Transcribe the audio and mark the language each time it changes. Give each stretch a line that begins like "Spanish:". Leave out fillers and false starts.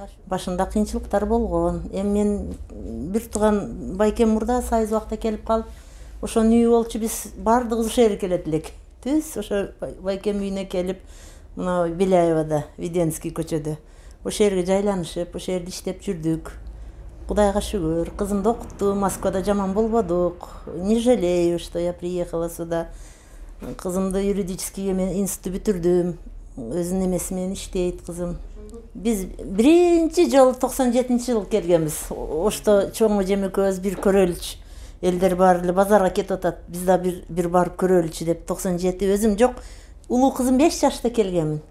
Kyrgyz: Башында кыйынчылыктар болгон. Эми мен бир тууган байкем мурда сайыз убакта келип калып, ошонун үйү болчу, биз баардыгыбыз ошол жерге келет элек. Түз ошо байкем үйүнө келип, мына Беляевада, Веденский көчөдө. Ошол жерге жайланышып, ошол жерде иштеп жүрдүк. Кудайга шүгүр, кызымды окуттум, Москвада жаман болбодук.
Russian: Не жалею, что я приехала сюда.
Kyrgyz: Кызымды
Russian: юридический институт
Kyrgyz: бүтүрдүм. Өзүнүн эмеси менен иштейт кызым. Биз биринчи жолу 97-жылы келгенбиз. Ошто чоң эжем экөөбүз бир көрөлүчү. Элдер баары эле базарга кетип атат. Биз да бир барып көрөлүчү деп 97 өзүм жок. Улуу кызым 5 жашта келгенмин.